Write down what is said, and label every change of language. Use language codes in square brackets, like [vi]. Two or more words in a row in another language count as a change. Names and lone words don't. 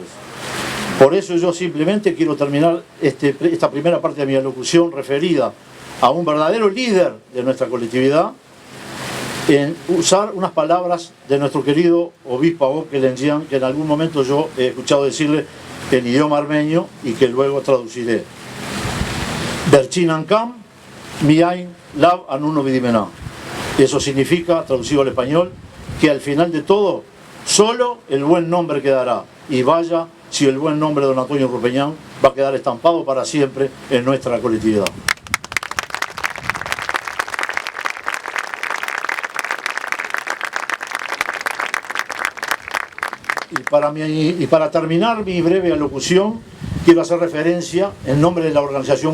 [es] Por eso yo simplemente quiero terminar esta primera parte de mi alocución referida a un verdadero líder de nuestra colectividad, en usar unas palabras de nuestro querido obispo Agop Kelenjian, que en algún momento yo he escuchado decirle en idioma armenio y que luego traduciré. [hy] Վերջին անգամ, միայն լավ անունը պիտի մնա. [es] Eso significa, traducido al español, que al final de todo, solo el buen nombre quedará y vaya si el buen nombre de don Antonio Rupeñán va a quedar estampado para siempre en nuestra colectividad. Y para terminar mi breve alocución, quiero hacer referencia, en nombre de la Organización